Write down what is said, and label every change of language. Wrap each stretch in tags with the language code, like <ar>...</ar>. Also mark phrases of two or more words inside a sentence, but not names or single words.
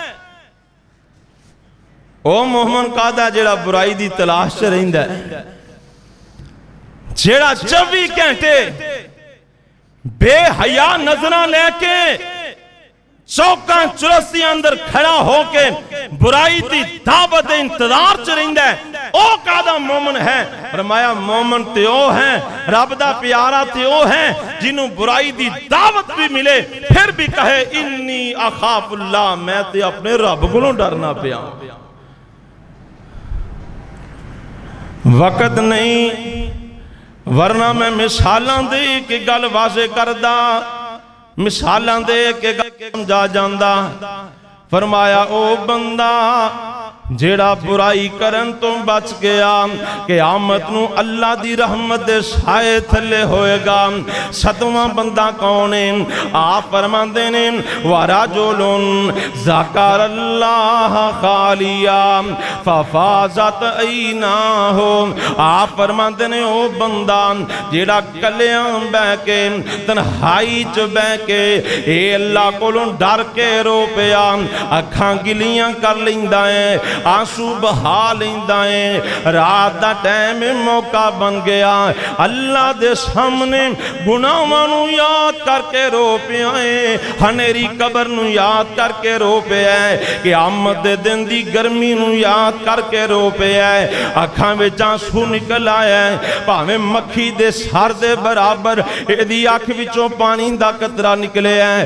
<pa>او مومن کہدا جڑا برائی دی تلاش چ رہندا ہے، جڑا 24 گھنٹے بے حیا نظراں لے کے چوکاں چرستی اندر کھڑا ہو کے برائی دی دعوت انتظار چ رہندا ہے، او کہدا مومن ہے، فرمایا مومن تے او ہیں، رب دا پیارا تے او ہیں جنہوں برائی دی دعوت بھی ملے پھر بھی کہے</pa> <ar>انی اخاف اللہ،</ar> <pa>میں تے اپنے رب کو ڈرنا پیا۔ وقت نہیں ورنہ میں مثالاں دے کے گل واضح کردہ، مثالاں دے کے گل سمجھا جاندہ۔ فرمایا او بندہ جیڑا برائی کرن تو بچ گیا، قیامت نو اللہ دی رحمت دے سائے تھلے ہوئے گا۔ ستواں بندہ کون ہے؟ آپ فرماندے نے</pa> <ar>وَرَجُلٌ ذَكَرَ اللَّهَ خَالِيًا فَفَاضَتْ عَيْنَاهُ۔</ar> <pa>آپ فرماندے نے او بندہ جیڑا کلیاں بہ کے تنہائی چ بہ کے اے اللہ کولوں ڈر کے رو پیا، اکھاں گلیاں کر لینداں آنسو بہا لیندائیں، رات دا ٹائم موقع بن گیا، اللہ دے سامنے گناہاں نو یاد کر کے رو پے آئے، ہنیری قبر نو یاد کر کے رو پے آئے، قیامت دے دن دی گرمی نو یاد کر کے رو پے آئے، اکھاں وچ آنسو نکل آئے، پاویں مکھی دے سر دے برابر ایدی آنکھ وچوں پانی دا قطرہ نکلے آئے۔</pa>